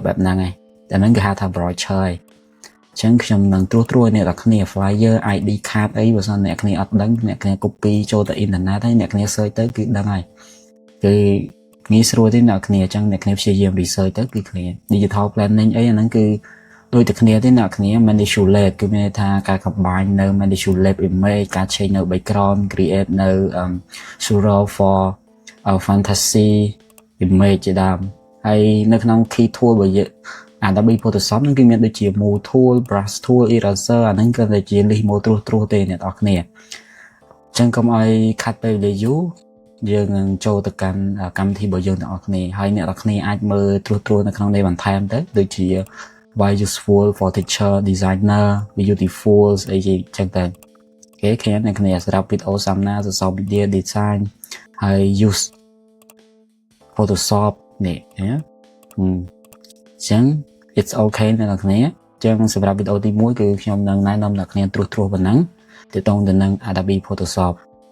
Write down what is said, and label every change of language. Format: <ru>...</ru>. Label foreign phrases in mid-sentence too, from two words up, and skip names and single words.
<km>បែបហ្នឹងហើយតែហ្នឹងគេហៅថា brochure ហើយអញ្ចឹងខ្ញុំនឹងត្រួសអ្នកគ្នា</km> <en>flyer ID card</en> <km>អីបើសិនអ្នកគ្នាអត់ដឹងអ្នកគ្នា copy ចូលទៅ internet ហើយអ្នកគ្នា search ទៅគឺដឹងហើយគឺងាយស្រួលទេអ្នកគ្នាអញ្ចឹងអ្នកគ្នាព្យាយាម research ទៅគឺគ្នា</km> <en>digital planning</en> <km>អីអាហ្នឹងគឺដូចតែគ្នាទេអ្នកគ្នា manipulate គឺមានន័យថាការ combine នៅ</km> <en>manipulate image</en> <km>ការ change នៅ</km> <en>background create</en> <km>នៅ</km> <en>pseudo for fantasy image</en> <km>ជាដើមហើយនៅក្នុង key tool របស់យើងAdobe Photoshop ហ្នឹងគឺមានដូចជា</km> <en>move tool brush tool eraser</en> <km>អា ហ្នឹងគឺតែជា list មកត្រួសទេអ្នកនរគ្នាអញ្ចឹងកុំឲ្យខាត់ពេលវេលាយូរ យើងនឹងចូលទៅកាន់កម្មវិធីរបស់យើងទាំងអស់គ្នាហើយអ្នកនរគ្នាអាចមើលត្រួសនៅក្នុងនេះបន្ថែមទៅដូចជា</km> <en>why useful for teacher designer beautiful</en> <km>អីចឹងទៅគេឃើញអ្នកគ្នាសម្រាប់</km> <en>video thumbnail social media design</en> <km>ហើយ</km> <en>use Photoshop</en> <km>នេះណាចឹង</km> <en>it's okay</en> <km>អ្នកនរគ្នាចឹងសម្រាប់វីដេអូទី1គឺខ្ញុំនឹងណែនាំអ្នកគ្នាត្រួសប៉ុណ្ណឹងទាក់ទងទៅនឹង Adobe Photoshop</km>